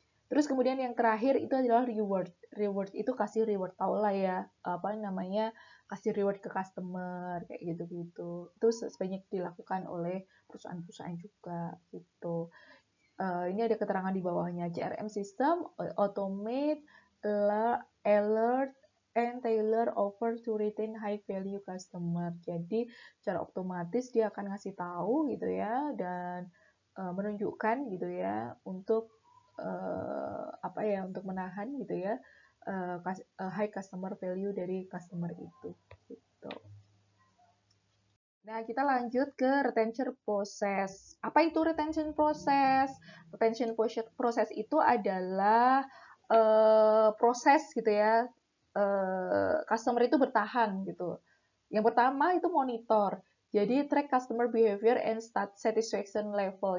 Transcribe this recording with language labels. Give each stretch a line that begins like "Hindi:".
Indonesian: Terus kemudian yang terakhir itu adalah reward. Reward itu kasih reward, tau lah ya apa namanya, kasih reward ke customer kayak gitu-gitu. Itu sebanyak dilakukan oleh perusahaan-perusahaan juga gitu. Ini ada keterangan di bawahnya.
English: CRM system automate alert and tailor offer to retain high value customer.
Indonesian: Jadi secara otomatis dia akan ngasih tahu gitu ya, dan menunjukkan gitu ya untuk apa ya, untuk menahan gitu ya high customer value dari customer itu gitu. Nah, kita lanjut ke retention process. Apa itu retention process? Retention process itu adalah proses gitu ya, customer itu bertahan gitu. Yang pertama itu monitor.
English: Jadi track customer behavior and satisfaction level.